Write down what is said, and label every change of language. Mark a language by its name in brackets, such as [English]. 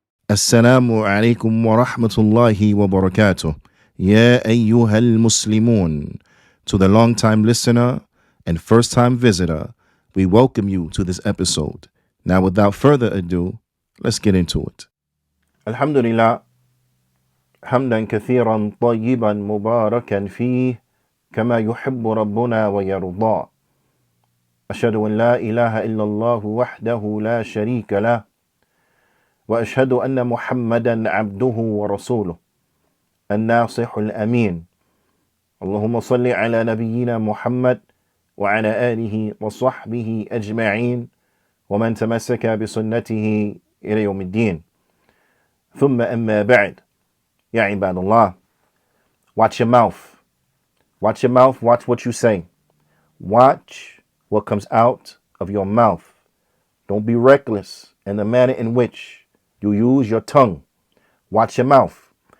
[Arabic] السلام عليكم ورحمة الله وبركاته. يا أيها المسلمون. [English] To the long-time listener and first-time visitor, we welcome you to this episode. Now, without further ado, let's get into it. [Arabic] Alhamdulillah, hamdan kathiran tayyiban mubarakan fih, kama yuhibbu rabbuna wa yarda. أشهد أن لا إله إلا الله وحده لا شريك له وأشهد أن محمدا عبده ورسوله الناصح الأمين. اللهم صل على نبينا محمد وعلى آله وصحبه أجمعين ومن تمسك بسنته إلى يوم الدين. ثم أما بعد. يا عباد الله, [English] watch your mouth. Watch your mouth, watch what you say. Watch what comes out of your mouth. Don't be reckless in the manner in which you use your tongue. Watch your mouth.